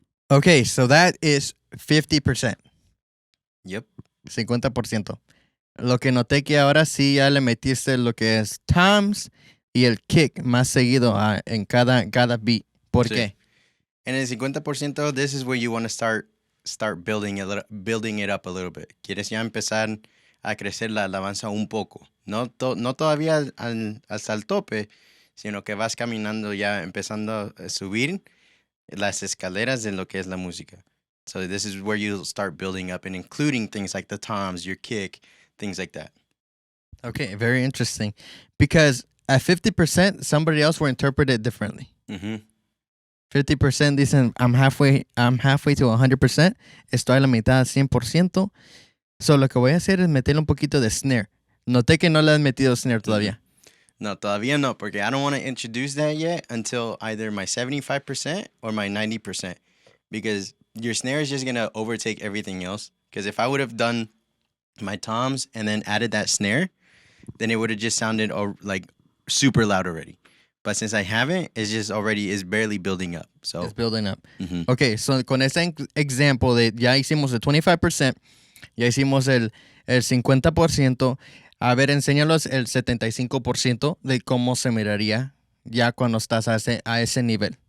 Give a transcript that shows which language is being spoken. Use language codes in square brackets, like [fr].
[en] Okay, so that is 50%. Yep. 50%. [es] Lo que noté que ahora sí ya le metiste lo que es toms y el kick más seguido en cada beat. ¿Por Sí. qué? En el [en] 50%, this is where you want to start building it up a little bit. [es] Quieres ya empezar a crecer la alabanza un poco. No todavía hasta el tope, sino que vas caminando ya empezando a subir las escaleras de lo que es la música. [en] So this is where you start building up and including things like the toms, your kick, things like that. Okay, very interesting. Because at 50%, somebody else will interpret it differently. Mhm. 50% [es] dicen, [en] I'm halfway to 100%. [es] Estoy a la mitad, 100%. So, lo que voy a hacer es meterle un poquito de snare. Noté que no le has metido snare todavía. No, todavía no, porque [en] I don't want to introduce that yet until either my 75% or my 90%. Because your snare is just going to overtake everything else. Because if I would have done my toms and then added that snare, then it would have just sounded like super loud already. But since I haven't, it's barely building up. So It's building up. Mhm. [es] Okay, so con este ejemplo de ya hicimos el 25%, ya hicimos el 50%. A ver, enséñalos el 75% de cómo se miraría ya cuando estás a ese nivel.